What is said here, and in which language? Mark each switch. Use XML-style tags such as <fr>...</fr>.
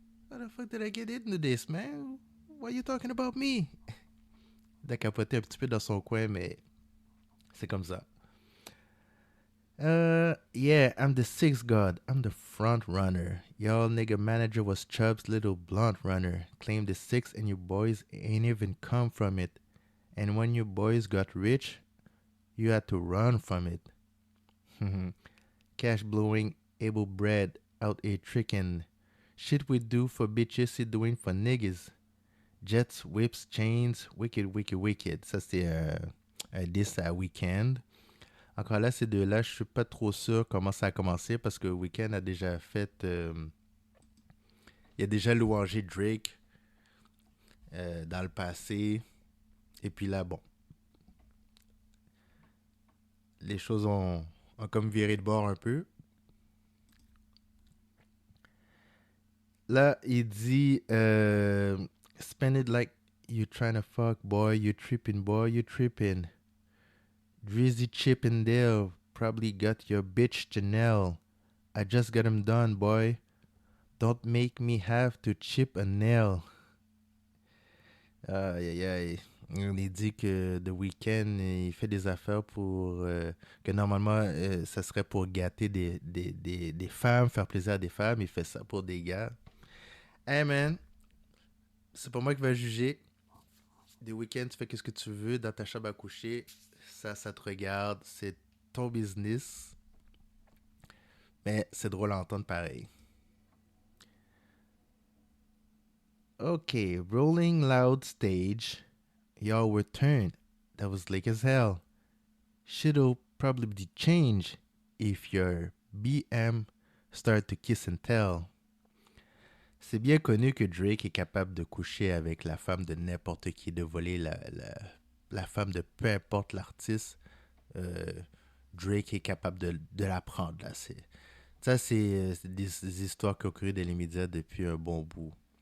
<en>How the fuck did I get into this, man? Why are you talking about me?</en> <fr>Il a capoté un petit peu dans son coin, mais c'est comme ça.</fr> <en>Yeah, I'm the sixth god. I'm the front runner. Y'all nigga manager was Chubb's little blunt runner. Claimed the six and you boys ain't even come from it. And when you boys got rich, you had to run from it. Cash blowing, able bread, out a trickin'. Shit we do for bitches, he doing for niggas. Jets, whips, chains, wicked, wicked, wicked.</en> <fr>Ça, c'est un diss à Weeknd. Encore là, ces deux-là, je suis pas trop sûr comment ça a commencé parce que Weeknd a déjà fait... il a déjà louangé Drake dans le passé. Et puis là, bon. Les choses ont comme viré de bord un peu. Là, il dit</fr> <en>Spend it like you trying to fuck, boy. You tripping, boy. You tripping. Drizzy Chippendale probably got your bitch Janelle. I just got him done, boy. Don't make me have to chip a nail. Aïe, aïe, aïe.</en> <fr>Il dit que The Weeknd, il fait des affaires pour... que normalement, ça serait pour gâter des femmes, faire plaisir à des femmes. Il fait ça pour des gars.</fr> <en>Hey, man.</en> <fr>c'est pas moi qui va juger. Des week-ends, tu fais ce que tu veux dans ta chambre à coucher. Ça te regarde. C'est ton business. Mais c'est drôle à entendre pareil.</fr> <en>Ok, Rolling Loud Stage. Y'all return. That was late as hell. Shit'll probably change if your BM start to kiss and tell.</en> <fr>C'est bien connu que Drake est capable de coucher avec la femme de n'importe qui, de voler la femme de peu importe l'artiste. Euh, Drake est capable de la prendre. Là. Ça, c'est des histoires qui ont couru dans les médias depuis un bon bout.</fr>